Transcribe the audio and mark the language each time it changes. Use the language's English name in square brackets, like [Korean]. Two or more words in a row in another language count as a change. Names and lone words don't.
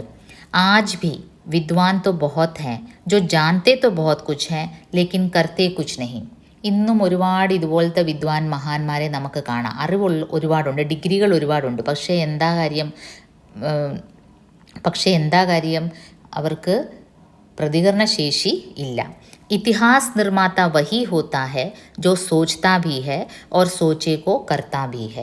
[Hindi] आज भी विद्वान तो बहुत हैं जो जानते तो बहुत कुछ हैं लेकिन करते कुछ नहीं. [Malayalam] ഇന്നും ഒരുപാട് ഇതുപോലത്തെ വിദ്വാൻ മഹാന്മാരെ നമുക്ക് കാണാം. അറിവ് ഒരുപാടുണ്ട്, ഡിഗ്രികൾ ഒരുപാടുണ്ട്, പക്ഷേ എന്താ കാര്യം, അവർക്ക് പ്രതികരണശേഷി ഇല്ല. [Hindi] इतिहास निर्माता वही होता है जो सोचता भी है और सोचे को करता भी है.